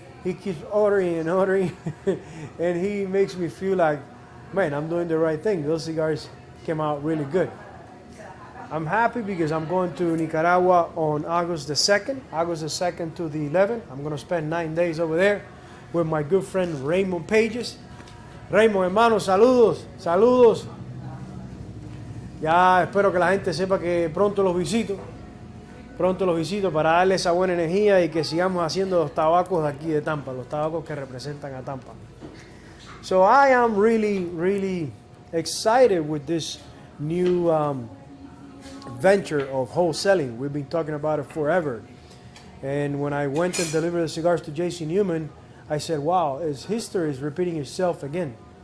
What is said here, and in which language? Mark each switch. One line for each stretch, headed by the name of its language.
English: He keeps ordering and ordering, and he makes me feel like, man, I'm doing the right thing. Those cigars came out really good. I'm happy because I'm going to Nicaragua on August the 2nd to the 11th. I'm going to spend 9 days over there with my good friend Raymond Pages.
Spanish: Raymond, hermano, saludos, saludos. Ya espero que la gente sepa que pronto los visito para darle esa buena energía y que sigamos haciendo los tabacos de aquí de Tampa, los tabacos que representan a Tampa.
English: So I am really excited with this new venture of wholesaling. We've been talking about it forever. And when I went and delivered the cigars to J.C. Newman, I said, wow, his history is repeating itself again.